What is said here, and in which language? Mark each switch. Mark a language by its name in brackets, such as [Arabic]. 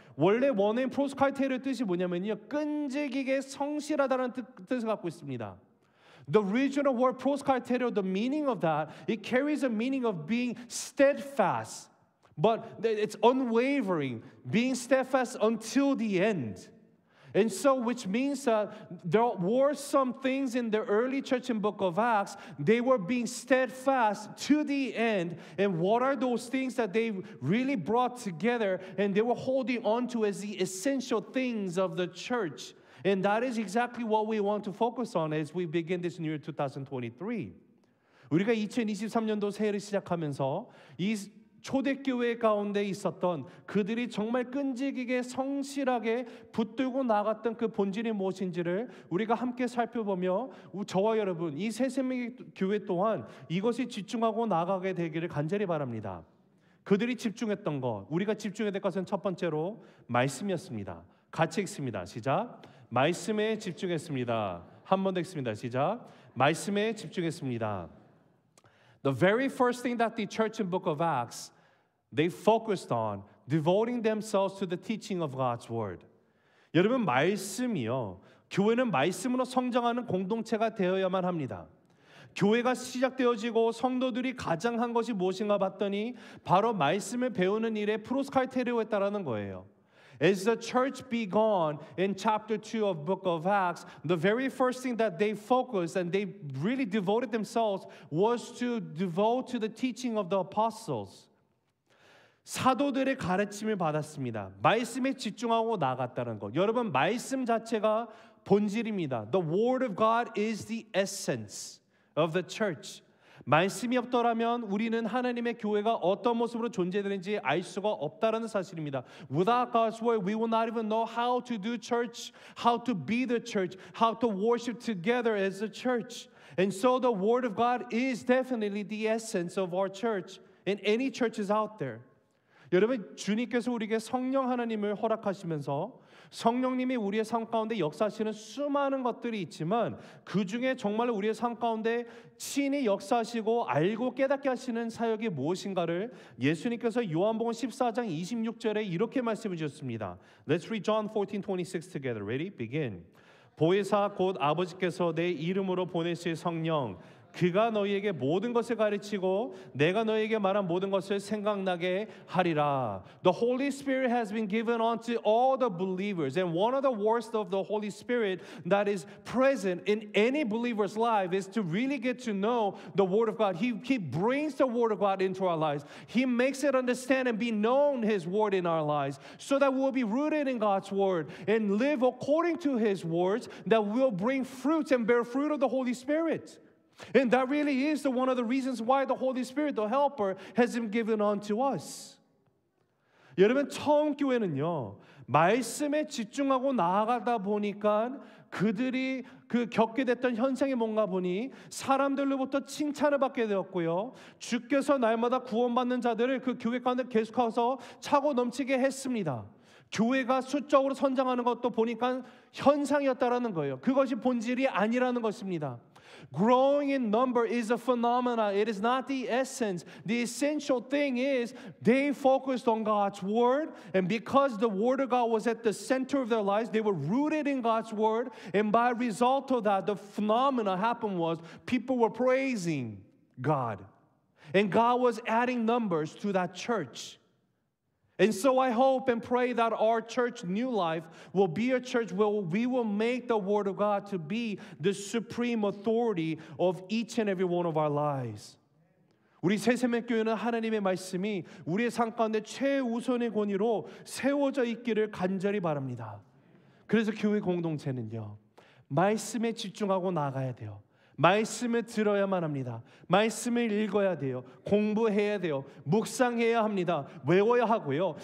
[Korean] 원래 원어인 프로스카이테르의 뜻이 뭐냐면요, 끈질기게 성실하다는 뜻을 갖고 있습니다. [English] The original word proskarterio, the meaning of that, it carries a meaning of being steadfast, but it's unwavering, being steadfast until the end. And so, which means that there were some things in the early church in book of Acts, they were being steadfast to the end. And what are those things that they really brought together and they were holding on to as the essential things of the church? And that is exactly what we want to focus on as we begin this new year 2023. [Korean] 우리가 2023년도 새해를 시작하면서 이 초대교회 가운데 있었던 그들이 정말 끈질기게 성실하게 붙들고 나갔던 그 본질이 무엇인지를 우리가 함께 살펴보며 저와 여러분 이 새생명의 교회 또한 이것에 집중하고 나가게 되기를 간절히 바랍니다. 그들이 집중했던 것, 우리가 집중해야 될 것은 첫 번째로 말씀이었습니다. 같이 읽습니다. 시작. 말씀에 집중했습니다. 한 번 더 읽습니다. 시작. 말씀에 집중했습니다. [English] The very first thing that the church in book of Acts they focused on devoting themselves to the teaching of God's word. [Korean] 여러분 말씀이요. 교회는 말씀으로 성장하는 공동체가 되어야만 합니다. 교회가 시작되어지고 성도들이 가장 한 것이 무엇인가 봤더니 바로 말씀을 배우는 일에 프로스카이테리오했다라는 거예요. [English] As the church began in chapter 2 of book of Acts, the very first thing that they focused and they really devoted themselves was to devote to the teaching of the apostles. [Korean] 사도들의 가르침을 받았습니다. 말씀에 집중하고 나갔다는 것. 여러분 말씀 자체가 본질입니다. [English] The word of God is the essence of the church. [Korean] 말씀이 없더라면 우리는 하나님의 교회가 어떤 모습으로 존재되는지 알 수가 없다라는 사실입니다. [English] Without God's word, we will not even know how to do church, how to be the church, how to worship together as a church. And so the word of God is definitely the essence of our church and any churches out there. [Korean] 여러분 주님께서 우리에게 성령 하나님을 허락하시면서 성령님이 우리의 삶 가운데 역사하시는 수많은 것들이 있지만 그 중에 정말 우리의 삶 가운데 친히 역사하시고 알고 깨닫게 하시는 사역이 무엇인가를 예수님께서 요한복음 14장 26절에 이렇게 말씀해 주셨습니다. [English] Let's read John 14:26 together. Ready? Begin. [Korean] 보혜사 곧 아버지께서 내 이름으로 보내실 성령 그가 너희에게 모든 것을 가르치고 내가 너희에게 말한 모든 것을 생각나게 하리라. [English] The Holy Spirit has been given unto all the believers. And one of the works of the Holy Spirit that is present in any believer's life is to really get to know the Word of God. He brings the Word of God into our lives. He makes it understand and be known His Word in our lives so that we'll be rooted in God's Word and live according to His words that will bring fruits and bear fruit of the Holy Spirit. And that really is one of the reasons why the Holy Spirit, the Helper, has been given unto us. [Korean] 여러분 처음 교회는요 말씀에 집중하고 나아가다 보니까 그들이 겪게 됐던 현상이 뭔가 보니 사람들로부터 칭찬을 받게 되었고요. 주께서 날마다 구원받는 자들을 그 교회 가운데 계속해서 차고 넘치게 했습니다. 교회가 수적으로 성장하는 것도 보니까 현상이었다라는 거예요. 그것이 본질이 아니라는 것입니다. [English] Growing in number is a phenomenon. It is not the essence. The essential thing is they focused on God's word, and because the word of God was at the center of their lives, they were rooted in God's word, and by result of that, the phenomena happened was people were praising God, and God was adding numbers to that church. And so I hope and pray that our church, New Life, will be a church where we will make the Word of God to be the supreme authority of each and every one of our lives. [Korean] 우리 새생명교회는 하나님의 말씀이 우리의 삶 가운데 최우선의 권위로 세워져 있기를 간절히 바랍니다. 그래서 교회 공동체는요, 말씀에 집중하고 나가야 돼요. 말씀을 들어야만 합니다. 말씀을 읽어야 돼요. 공부해야 돼요. 묵상해야 합니다. 외워야 하고요.